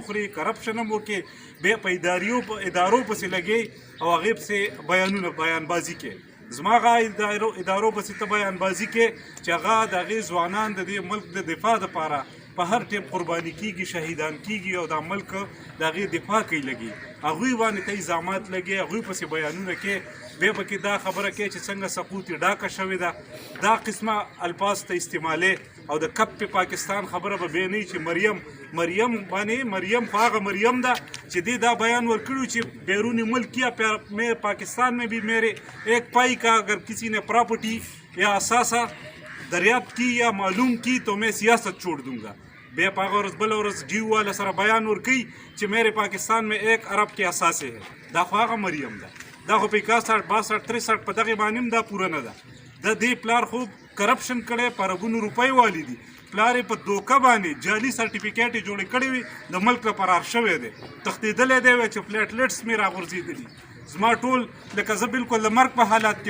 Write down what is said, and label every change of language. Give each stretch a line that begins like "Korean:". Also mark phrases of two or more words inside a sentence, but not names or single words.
Pashto: خوري کرپشن هم وکړي بیا په ادارو پسې لګې او هغې پسې بیانبازي کې زما هغه ادارو پسې ته بیانبازي کې چې هغه د هغې ځوانان د دې ملک د دفاع دپاره په هر ټیم قرباني کیږي شهیدان کیږي او دا ملک د هغې دفاع کوي لګي هغوی باندې ته الزامات لګي هغوی پسې بیانونه کې بیا پکې دا خبره کوي چې څنګه سقوط ډاکه شوې ده دا قسمه الفاظ ته استعمالې او د کپ پاکستان خبره به بیا نه چې مریم خو هغه مریم ده چې دې دا بیان ورکړو چې
Urdu: بیرون ملک یا پاکستان میں بھی میرے ایک پائی کا اگر کسی نے پراپرٹی یا اثاثہ دریافت کی یا معلوم کی تو میں سیاست چھوڑ دوں گا
Pashto: بیا په هغه ورځ بله ورځ ډیو والا سره بیان ورکوي چې
Urdu: میرے پاکستان میں 1 ارب کے اثاثے ہے
Pashto: دا خو هغه مریم ده دا خو په 61 62 63 په دغې باندې هم دا پوره نه ده د دې پلار خوب کرپشن کړی په اربونو روپۍ والی دي پلار یې په دوکه باندې جعلي سرټیفیکیټ یې جوړې کړې وي د ملک نه فرار شوی دی تښتېدلی دی چې پلیټلیټس مې راغورځېدلي زما ټول لکه زه بالکل د مرګ په حالات کې